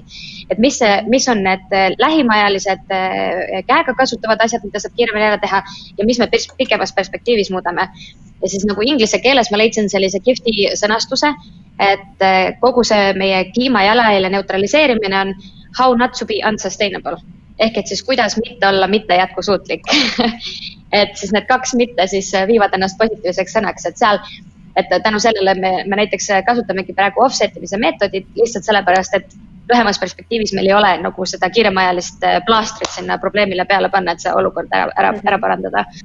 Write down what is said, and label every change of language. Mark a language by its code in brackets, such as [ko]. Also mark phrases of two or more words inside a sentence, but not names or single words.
[et] Et mis on need lähimajalised käega kasutavad asjad, mida saab kiiremini ära teha ja mis me pikemas perspektiivis muudame. Ja siis nagu inglise keeles ma leidsin sellise kihvti sõnastuse, et kogu see meie kliimajalajälje neutraliseerimine on [en] how not to be unsustainable. [et] Ehk et siis kuidas mitte olla mitte jätkusuutlik. Et siis need kaks mitte siis viivad ennast positiivseks sõnaks, et seal, et tänu sellele me näiteks kasutamegi praegu offsetimise meetodit lihtsalt sellepärast, et lühemas perspektiivis meil ei ole nagu seda kiiremajalist plaastrit sinna probleemile peale panna, et see olukord ära parandada.